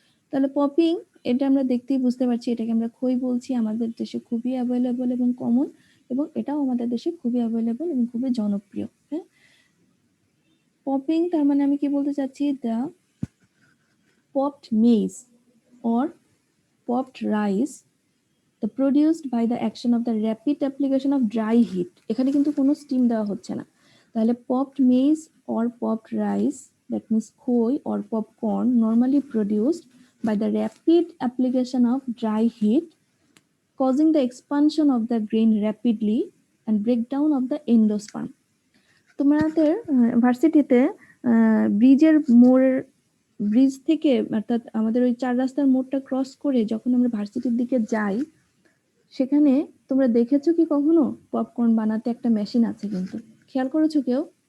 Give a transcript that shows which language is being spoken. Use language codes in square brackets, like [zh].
[bn] তাহলে পপিং, এটা আমরা দেখতেই বুঝতে পারছি, এটাকে আমরা খই বলছি, আমাদের দেশে খুবই অ্যাভেলেবল এবং কমন, এবং এটাও আমাদের দেশে খুবই অ্যাভেলেবল এবং খুবই জনপ্রিয়। হ্যাঁ, পপিং তার মানে আমি কি বলতে চাচ্ছি, [en] the popped maize or popped rice the produced by the action of the rapid application of dry heat, [bn] এখানে কিন্তু কোনো স্টিম দেওয়া হচ্ছে না। তাহলে [en] popped maize or popped rice, that means খই or popcorn, normally produced by the rapid application of dry heat causing the expansion of the grain rapidly and breakdown of the endosperm. [bn] তোমাদের ভার্সিটিতে ব্রিজের মোড়, bridge থেকে অর্থাৎ আমাদের ওই 4 রাস্তার মোড়টা ক্রস করে যখন আমরা ভার্সিটির দিকে যাই, সেখানে তোমরা দেখেছো কি কখনো পপকর্ন বানাতে একটা মেশিন আছে, কিন্তু খেয়াল করেছো কেউ?